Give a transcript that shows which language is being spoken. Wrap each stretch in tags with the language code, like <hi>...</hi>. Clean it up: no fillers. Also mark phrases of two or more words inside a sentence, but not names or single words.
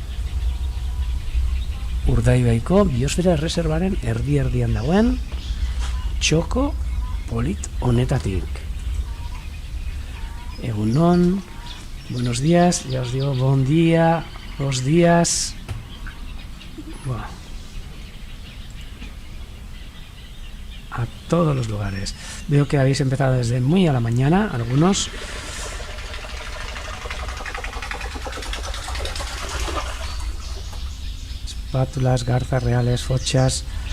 <eu>Urdaibaiko biosfera erreserbaren erdi-erdian dagoen txoko polit honetatik. Egunon,</eu> <es>buenos días, ya os digo bon día, los días. Bueno, a todos los lugares. Veo que habéis empezado desde muy a la mañana, algunos. Espátulas, garzas reales, fochas.</es>